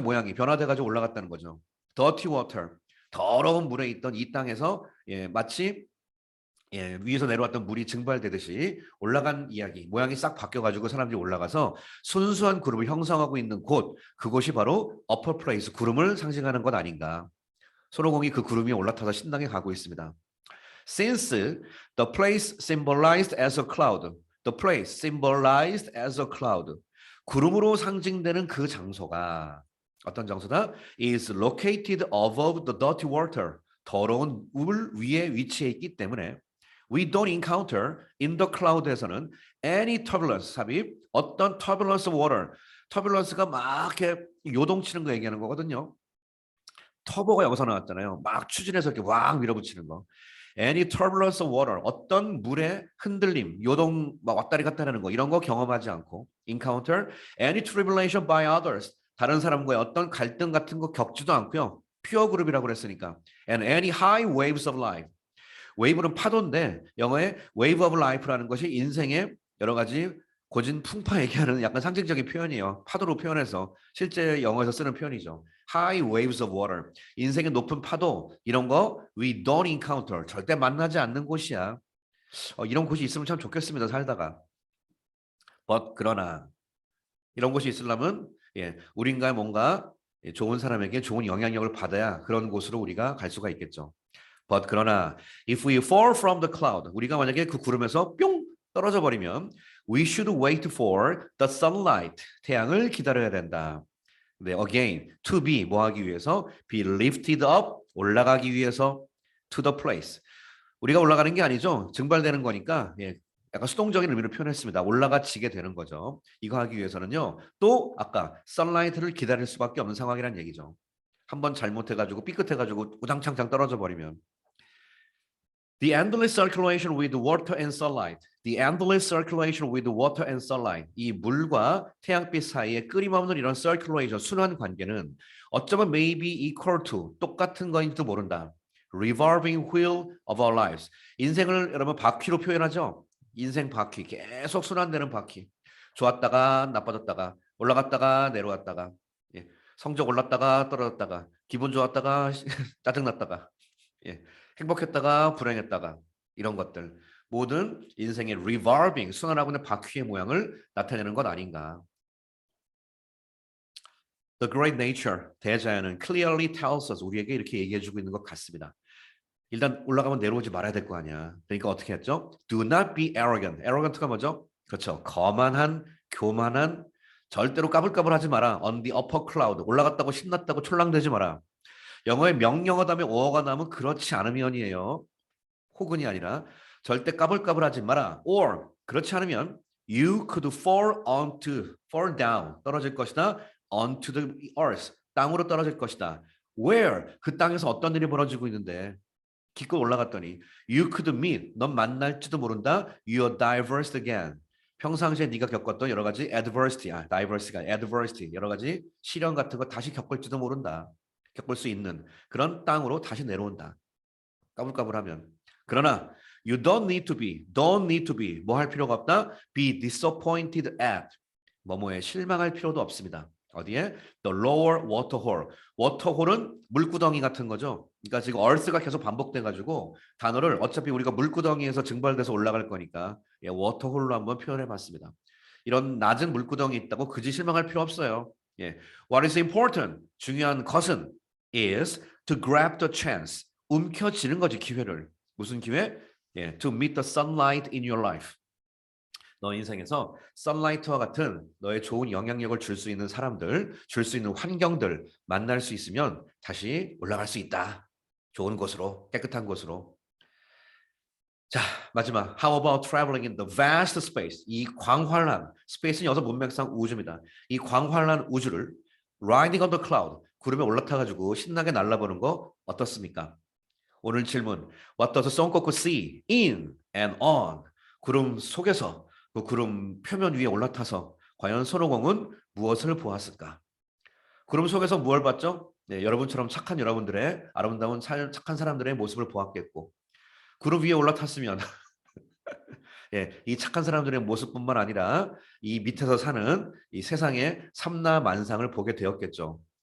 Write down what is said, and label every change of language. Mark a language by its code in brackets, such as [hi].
[ko] 모양이 변화돼가지고 올라갔다는 거죠. dirty water, 더러운 물에 있던 이 땅에서 마치 위에서 내려왔던 물이 증발되듯이 올라간 이야기, 모양이 싹 바뀌어가지고 사람들이 올라가서 순수한 그룹을 형성하고 있는 곳, 그곳이 바로 upper place, 구름을 상징하는 것 아닌가. 손오공이 그 구름 위에 올라타서 신당에 가고 있습니다. [en] Since the place symbolized as a cloud, the place symbolized as a cloud. [ko] 구름으로 상징되는 그 장소가 어떤 장소다? [en] Is located above the dirty water. 더러운 물 위에 위치해 있기 때문에 we don't encounter in the cloud에서는 any turbulence, 삽입, 어떤 turbulence water. [ko] turbulence가 막 이렇게 요동치는 거 얘기하는 거거든요. 터보가 여기서 나왔잖아요. 막 추진해서 이렇게 왕 밀어붙이는 거. Any turbulence of water, 어떤 물의 흔들림, 요동 막 왔다리 갔다 하는 거 이런 거 경험하지 않고 encounter any tribulation by others, 다른 사람과의 어떤 갈등 같은 거 겪지도 않고요. 퓨어 그룹이라고 그랬으니까 and any high waves of life, 웨이브는 파도인데 영어의 wave of life 라는 것이 인생의 여러 가지 고진 풍파 얘기하는 약간 상징적인 표현이에요. 파도로 표현해서 실제 영어에서 쓰는 표현이죠. High waves of water. 인생의 높은 파도 이런 거 we don't encounter. 절대 만나지 않는 곳이야. 이런 곳이 있으면 참 좋겠습니다. 살다가. But 그러나 이런 곳이 있으려면 우리가 뭔가 좋은 사람에게 좋은 영향력을 받아야 그런 곳으로 우리가 갈 수가 있겠죠. [en] But 그러나 if we fall from the cloud, 우리가 만약에 그 구름에서 뿅 떨어져 버리면 we should wait for the sunlight. [ko] 태양을 기다려야 된다. [en] 네, again, to be 뭐 하기 위해서 be lifted up 올라가기 위해서 to the place. [ko] 우리가 올라가는 게 아니죠. 증발되는 거니까 약간 수동적인 의미로 표현했습니다. 올라가지게 되는 거죠. 이거 하기 위해서는요. 또 아까 sunlight를 기다릴 수밖에 없는 상황이란 얘기죠. 한번 잘못해가지고 삐끗해가지고 우당창창 떨어져 버리면 The endless circulation with water and sunlight. [en] The endless circulation with water and sunlight. [ko] 이 물과 태양빛 사이에 끊임없는 이런 circulation, 순환 관계는 어쩌면 maybe equal to, 똑같은 거인지도 모른다. [en] Revolving wheel of our lives. [ko] 인생을 여러분 바퀴로 표현하죠. 인생 바퀴, 계속 순환되는 바퀴. 좋았다가 나빠졌다가 올라갔다가 내려왔다가 성적 올랐다가 떨어졌다가 기분 좋았다가 짜증났다가 행복했다가 불행했다가 이런 것들 모든 인생의 revolving 순환하고 있는 바퀴의 모양을 나타내는 것 아닌가. The great nature 대자연은 clearly tells us 우리에게 이렇게 얘기해주고 있는 것 같습니다. 일단 올라가면 내려오지 말아야 될 거 아니야. [en] 그러니까 어떻게 했죠? Do not be arrogant. [ko] arrogant가 뭐죠? 그렇죠. 거만한, 교만한, 절대로 까불까불하지 마라. [en] On the upper cloud. [ko] 올라갔다고 신났다고 촐랑대지 마라. 영어의 명령어 다음에 어가 나오면 그렇지 않으면이에요. 혹은이 아니라 절대 까불까불하지 마라. [en] Or 그렇지 않으면 you could fall down 떨어질 것이다. [ko] onto the earth 땅으로 떨어질 것이다. Where 그 땅에서 어떤 일이 벌어지고 있는데 기껏 올라갔더니 you could meet 넌 만날지도 모른다. You're diverse again 평상시에 네가 겪었던 여러 가지 adversity, 여러 가지 시련 같은 거 다시 겪을지도 모른다. 겪을 수 있는 그런 땅으로 다시 내려온다. 까불까불하면. 그러나 don't need to be 뭐 할 필요가 없다. be disappointed at 뭐뭐에 실망할 필요도 없습니다. [en] 어디에? The lower water hole. [ko] 워터홀은 물구덩이 같은 거죠. 그러니까 지금 earth가 계속 반복돼가지고 단어를 어차피 우리가 물구덩이에서 증발돼서 올라갈 거니까 워터홀로 한번 표현해봤습니다. 이런 낮은 물구덩이 있다고 그지 실망할 필요 없어요. [en] 예. What is important? 중요한 것은 is to grab the chance. [ko] 움켜쥐는 거지 기회를. 무슨 기회? [en] 예, to meet the sunlight in your life. [ko] 너 인생에서 선라이트와 같은 너의 좋은 영향력을 줄 수 있는 사람들, 줄 수 있는 환경들 만날 수 있으면 다시 올라갈 수 있다. 좋은 곳으로, 깨끗한 곳으로. 자, 마지막. [en] How about traveling in the vast space? [ko] 이 광활한, 스페이스는 여기서 문맥상 우주입니다. 이 광활한 우주를 riding on the cloud, 구름에 올라타가지고 신나게 날아보는 거 어떻습니까? 오늘 질문. [en] What does Sonkoku see in and on? [ko] 구름 속에서 그 구름 표면 위에 올라타서 과연 손오공은 무엇을 보았을까? 구름 속에서 무엇을 봤죠? 네, 여러분처럼 착한 여러분들의 아름다운 착한 사람들의 모습을 보았겠고 구름 위에 올라탔으면 예, 이 착한 사람들의 모습뿐만 아니라 이 밑에서 사는 이 세상의 삼라만상을 보게 되었겠죠.